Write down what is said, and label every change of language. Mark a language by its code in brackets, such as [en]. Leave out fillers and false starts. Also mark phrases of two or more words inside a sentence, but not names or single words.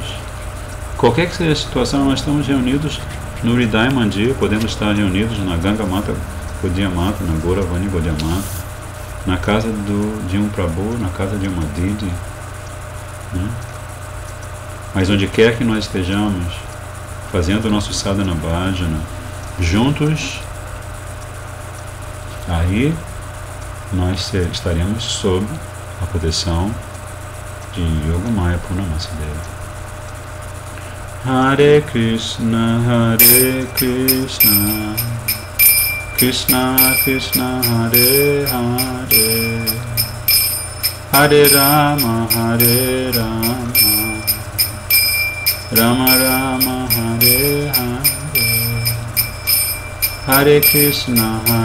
[pt] Qualquer que seja a situação, nós estamos reunidos no Hridaya Mandir, podemos estar reunidos na Ganga Mata Gaudiya Mata, na Gauravani Gaudiya Mata, na casa de um Prabhu, na casa de uma Didi, né? Mas onde quer que nós estejamos, fazendo o nosso [sa] sadhana bhajana, [pt] juntos, aí nós estaremos sob a proteção de Yogamaya Purnamasadeva. [sa] Hare Krishna, Krishna Krishna, Hare Hare, Hare Rama, Rama Rama, Hare Hare, Hare Krishna,